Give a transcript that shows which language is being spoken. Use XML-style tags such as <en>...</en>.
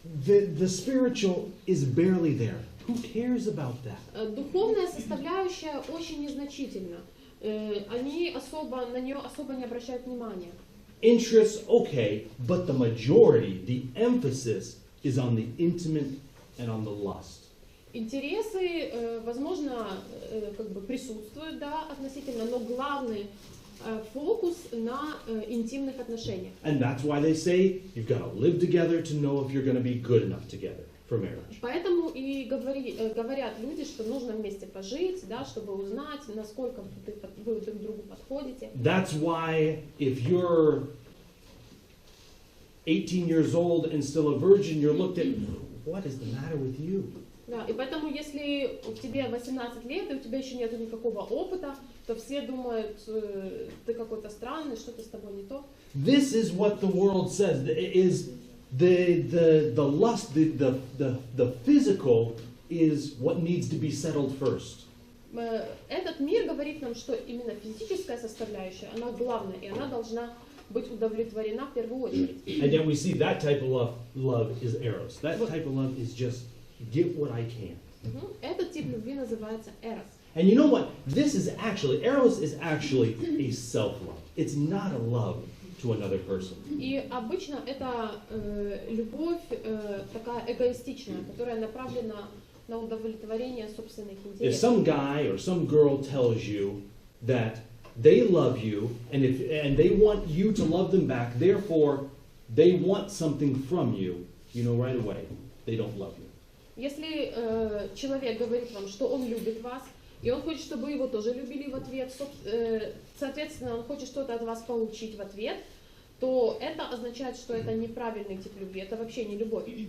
<en>The spiritual is barely there. Who cares about that?</en> <ru>Духовная составляющая очень незначительна. Они на нее особо не обращают внимания.</ru> <en>Interests, okay, but the majority, the emphasis is on the intimate and on the lust.</en> <ru>Интересы, возможно, как бы присутствуют, да, относительно, но главный фокус на интимных отношениях.</ru> <en>And that's why they say you've got to live together to know if you're going to be good enough together for marriage.</en> <ru>Поэтому и говорят люди, что нужно вместе пожить, да, чтобы узнать, насколько вы друг другу подходите.</ru> <en>That's why if you're 18 years old and still a virgin, you're looked at, what is the matter with you?</en> <ru>Да, и поэтому, если тебе 18 лет, и у тебя еще нет никакого опыта, то все думают, ты какой-то странный, что-то с тобой не то.</ru> <en>This is what the world says. Is the lust, the physical is what needs to be settled first.</en> <ru>Этот мир говорит нам, что именно физическая составляющая, она главная, и она должна быть удовлетворена в первую очередь.</ru> <en>And yet we see that type of love is eros. That type of love is just get what I can.</en> <ru>Этот тип любви называется эрос.</ru> <en>And you know what? Eros is actually a self-love. It's not a love to another person.</en> <ru>И обычно это любовь такая эгоистичная, которая направлена на удовлетворение собственных</ru> <en>If</en> <ru>интересов.</ru> <en>some guy or some girl tells you that they love you and they want you to love them back, therefore they want something from you, you know right away they don't love you.</en> <ru>Если человек говорит вам, что он любит вас, и он хочет, чтобы вы его тоже любили в ответ, соответственно, он хочет что-то от вас получить в ответ, то это означает, что это неправильный тип любви, это вообще не любовь.</ru>